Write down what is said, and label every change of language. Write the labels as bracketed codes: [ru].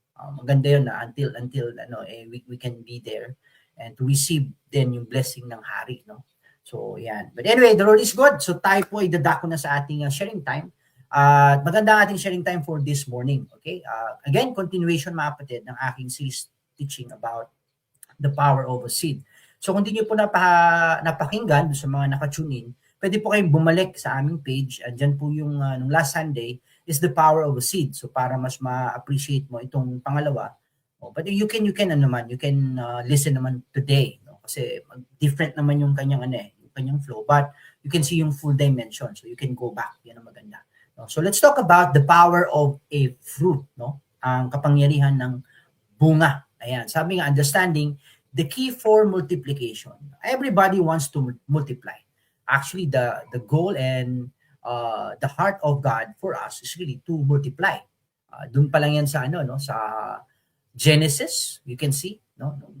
[tl] Maganda yun na [en] until we can be there and to receive then yung blessing [tl] ng Hari. [en] No? So, yan. But anyway, the Lord is good. So, [tl] tayo po ay dadako na sa ating [en] sharing time. [tl] Maganda ang ating [en] sharing time for this morning. Okay? Again, continuation, [tl] mga kapatid, ng aking [en] series teaching about the power of a seed. [tl] So, kung hindi nyo po napakinggan sa mga nakatune in, pwede po kayong bumalik sa aming page. Diyan po yung nung [en] last Sunday is the power of a seed. [tl] So, para mas ma-appreciate mo itong pangalawa. [en] But you can listen [tl] naman today. No? [en] Kasi different [tl] naman yung kanyang kanyang [en] flow, but you can see yung full dimension, so you can go back. [tl] Yan ang maganda. [en] No? So let's talk about the power of a fruit, no? [tl] Ang kapangyarihan ng bunga. Ayan, sabi nga, [en] understanding the key for multiplication. Everybody wants to multiply. Actually, the goal and the heart of God for us is really to multiply. [tl] Doon pa lang yan sa sa Genesis, [en] you can see, [tl] no?